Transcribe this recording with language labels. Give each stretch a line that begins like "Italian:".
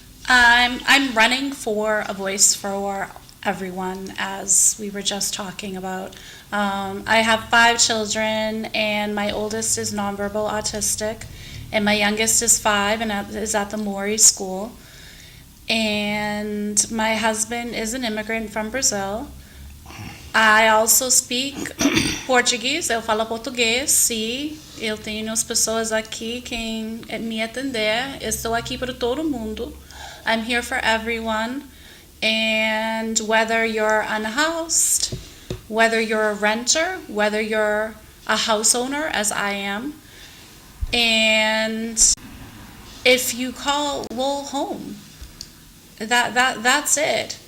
English: I'm running for a voice for everyone, as we were just talking about. I have 5 children, and my oldest is nonverbal autistic, and my youngest is 5 and is at the Mori School. And my husband is an immigrant from Brazil. I also speak Português,
Portuguese: eu falo português, sim. Eu tenho as pessoas aqui que me atender. Estou aqui para todo mundo.
English: I'm here for everyone. And whether you're unhoused, whether you're a renter, whether you're a house owner, as I am, and if you call Lowell home, that's it.